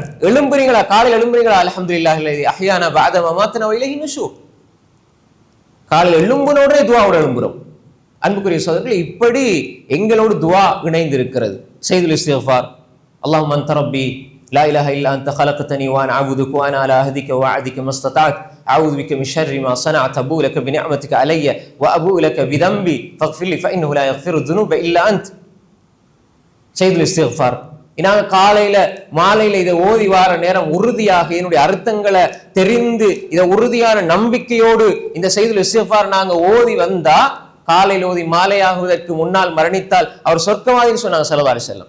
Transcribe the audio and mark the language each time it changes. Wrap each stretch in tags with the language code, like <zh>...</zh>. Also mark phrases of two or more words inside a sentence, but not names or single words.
<ta>எழும்புறீங்களா, காலையில் எழும்புறீங்களா,</ta> <ar>الحمد لله الذي أحيانا بعد ما أماتنا وإليه النشور,</ar> <ta>காலையில் எழும்புனோடே துவாவோட எழும்புறோம். அன்புக்குரிய சகோதரர்களே, இப்படி எங்களோடு துவா இணைந்திருக்கிறது.</ta> <ar>سيد الاستغفار، اللهم أنت ربي لا إله إلا أنت خلقتني وانا اعبدك وانا على عهدك ووعدك ما استطعت اعوذ بك من شر ما صنعت ابوء لك بنعمتك علي وابوء لك بذنبي فاغفر لي فانه لا يغفر الذنوب الا انت.</ar> <ta>செய்துல் இஸ்திக்ஃபார். நாங்க காலையில மாலையில இதை ஓதி வார நேரம் உறுதியாக என்னுடைய அர்த்தங்களை தெரிந்து இதை உறுதியான நம்பிக்கையோடு இந்த செய்துல் இஸ்திக்ஃபார் நாங்க ஓதி வந்தா, காலையில் ஓதி மாலையாகுவதற்கு முன்னால் மரணித்தால் அவர் சொர்க்கவாதின்னு சொன்னாங்க</ta> <ar>صلى الله عليه وسلم.</ar>